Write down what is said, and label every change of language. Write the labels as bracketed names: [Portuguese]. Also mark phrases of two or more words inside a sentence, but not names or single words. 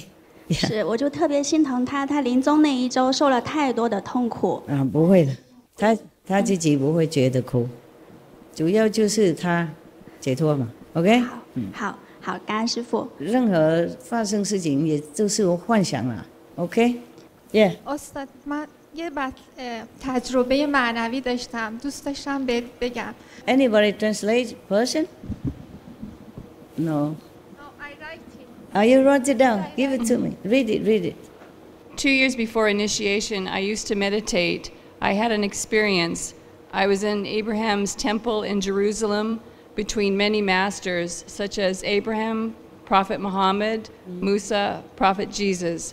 [Chinese] 是，我就特别心疼他，他临终那一周受了太多的痛苦。不会的，他自己不会觉得苦，主要就是他解脱嘛 ，OK。好，感恩师父。任何发生事情也就是我幻想啦 ， [English] OK。Yeah。 [Persian] استاد من یه تجربه معنوی داشتم دوست داشتم بگم. [English] Anybody translate Persian? No. No, I write it. You wrote it down. Give it to me. Read it. 2 years before initiation, I used to meditate. I had an experience. I was in Abraham's temple in Jerusalem between many masters, such as Abraham, Prophet Muhammad, Musa, Prophet Jesus.